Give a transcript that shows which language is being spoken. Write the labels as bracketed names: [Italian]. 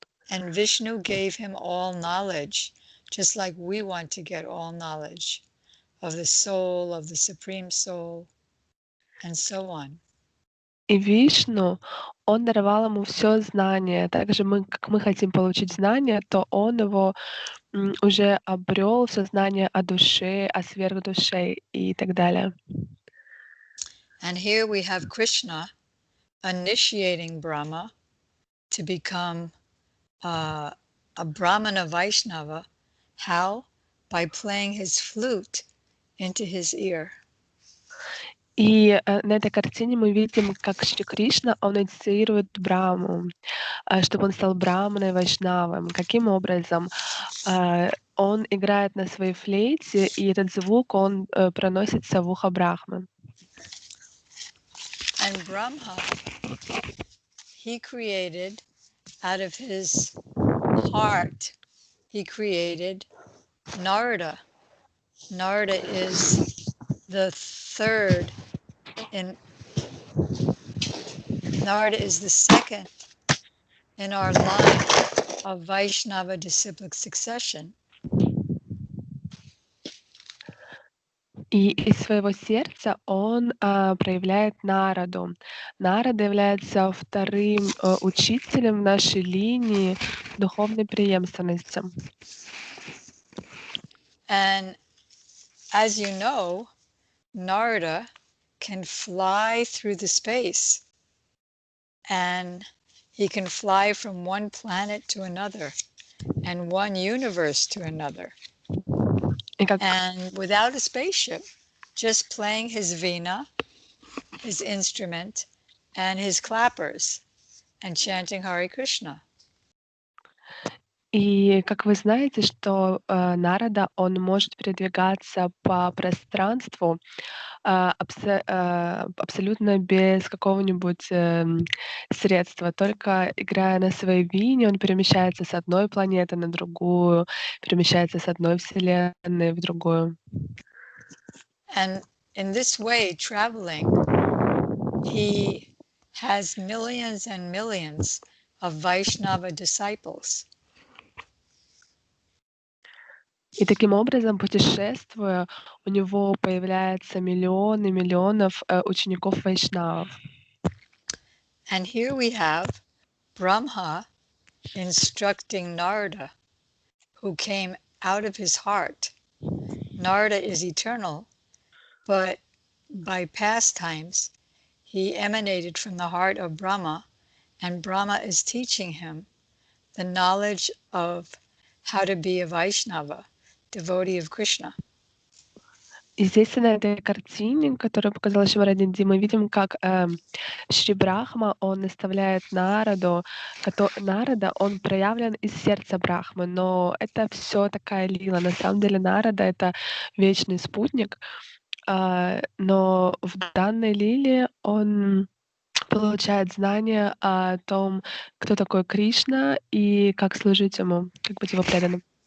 [English] And Vishnu gave him all knowledge, just like we want to get all knowledge of the soul, of the Supreme Soul, and so on. [Russian] И Вишну, он даровал ему все знание. Также как мы хотим получить знание, то он его уже обрел все знание о душе, о сверхдуше и так далее. [English] And here we have Krishna initiating Brahma to become a Brahmana Vaishnava. How? By playing his flute into his ear. [Russian] И на этой картине мы видим, как Шри Кришна, он инициирует Брахму, чтобы он стал Брахманой Вайшнавом. Каким образом? Он играет на своей флейте, и этот звук, он проносится в ухо Брахмы. [English] And Brahma, he created out of his heart, he created Narada. Narada is the second in our line of Vaishnava disciplic succession. [Russian] И из своего сердца он проявляет Нараду. Нарада является вторым учителем в нашей линии духовной преемственности. [English] And as you know, Narada can fly through the space, and he can fly from one planet to another and one universe to another. And without a spaceship, just playing his veena, his instrument, and his clappers, and chanting Hare Krishna. [Russian] И как вы знаете, что Нарада, он может передвигаться по пространству абсолютно без какого-нибудь средства, только играя на своей вине, он перемещается с одной планеты на другую, перемещается с одной вселенной в другую. [English] And in this way, traveling, he has millions and millions of Vaishnava disciples. [Russian] И таким образом, путешествуя, у него появляются миллионы миллионов учеников вайшнавов. [English] And here we have Brahma instructing Narada, who came out of his heart. Narada is eternal, but by past times, he emanated from the heart of Brahma, and Brahma is teaching him the knowledge of how to be a Vaishnava, devotee of Krishna. [Russian] И здесь на этой картине, которую показала Шиварадинди, мы видим, как Шри Брахма, он наставляет Нараду. Нарада, он проявлен из сердца Брахмы, но это все такая лила. На самом деле Нарада — это вечный спутник, но в данной лиле он получает знания о том, кто такой Кришна и как служить ему, как быть его преданным.